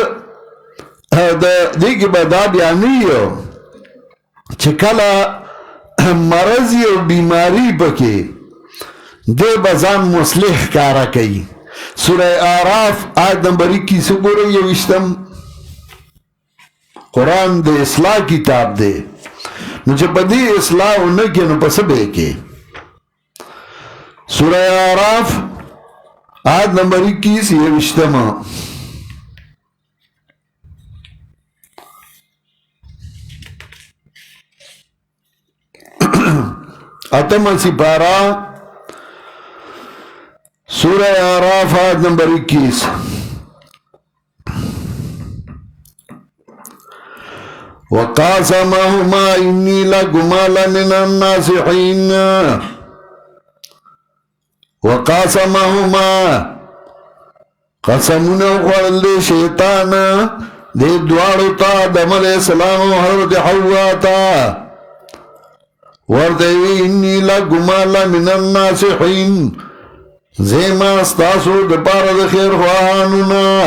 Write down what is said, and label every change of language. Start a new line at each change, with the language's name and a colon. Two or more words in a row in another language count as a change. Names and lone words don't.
Pashto: دې کې به دا بیانېږي چې کله مرض او بیماري پکې دې به ځان مصلح ښکاره کوي سوره اعراف آیت نمبر 21 وګورئ 21 قرآن د اصلاح کتاب دی نو چې په دې اصلاح ونه کې نو په څه به کې سوره اعراف آیت نمبر 21 اتم سپارہ سورہ اعراف آیت نمبر 21
Arabic: وقاسمهما انی لکما لمن الناصحین وقاسمهما
Pashto: قسمونه خوړل دی شیطان دې دواړو ته آدم
Arabic: علیہ السلام
Pashto: او حضرت حوا ته ورته وی
Arabic: انی لکما لمن الناصحین
Pashto: زیما ستاسو د پاره د خیر خواهانو نه